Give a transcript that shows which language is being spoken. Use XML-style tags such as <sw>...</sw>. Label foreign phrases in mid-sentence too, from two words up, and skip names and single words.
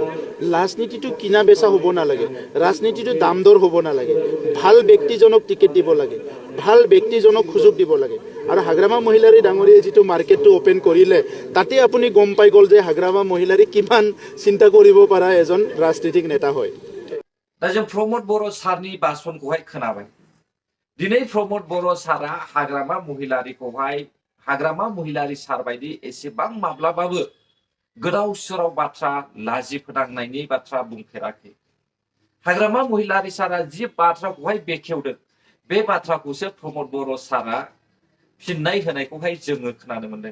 <as>ৰাজনীতিটো কিনা বেচা হ'ব নালাগে, ৰাজনীতিটো দাম দৰ হ'ব নালাগে, ভাল ব্যক্তিজনক টিকেট দিব লাগে, ভাল ব্যক্তিজনক সুযোগ দিব লাগে। আৰু হাগ্ৰামা মহিলাৰী ডাঙৰীয়ে যিটো মাৰ্কেটটো অপেন কৰিলে, তাতে আপুনি গম পাই গ'ল যে হাগ্ৰামা মহিলাৰী কিমান চিন্তা কৰিব পৰা এজন ৰাজনীতিক নেতা হয়।</as> <brx>दा जों प्रमद बर' सारनि बासनखौहाय खोनाबाय। दिनै प्रमद बर' सारा हाग्रामा महिलारी सार बायदि एसेबां माब्लाबाबो गोदाव सोराव बाथ्रा लाजि फोनांनायनि बाथ्रा बुंफेराखै। हाग्रामा महिलारी सारा जि बाथ्राखौहाय बेखेवदों, बे बाथ्राखौसो प्रमद बर' सारा फिननाय होनायखौहाय जोङो खोनानो मोनदों।</brx>